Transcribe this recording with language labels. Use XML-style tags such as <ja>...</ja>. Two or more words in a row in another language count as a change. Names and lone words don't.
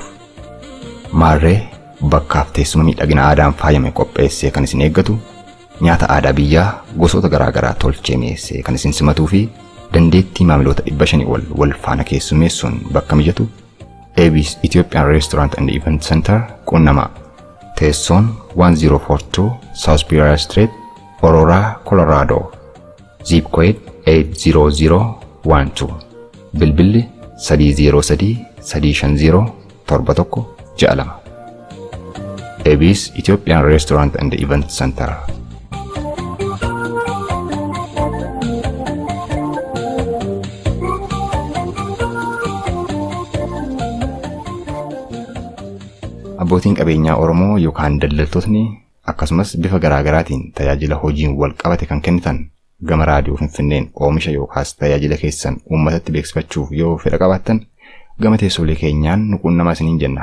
<om>Maarree bakkaaf teessuma miidhagina aadaan faayame qopheessee kan isin eeggatu, nyaata aadaa biyyaa gosoota garaagaraa tolchee mi'eessee kan isin simatuu fi dandeettii maamiloota 500 wal faana keessummeessuun bakka mijatu Ethiopian Restaurant and Aurora quunnamaa. Teessoon 1042 S Peoria St, Aurora, Colorado.</om> <en>Zip code 80012.</en> <om>Bilbilli 303-350-7162. Ethiopian Restaurant and Aurora. Abbootiin qabeenyaa Oromoo yookaan daldaltootni akkasumas bifa garaagaraatiin tajaajila hojiin wal qabate kan kennitan gama raadiyoo Finfinneen oomisha yookaan tajaajila keessan uummatatti beeksifachuuf yoo fedha qabaattan gama teessoolee keenyaan nu quunnamaa isiniin jenna.</om>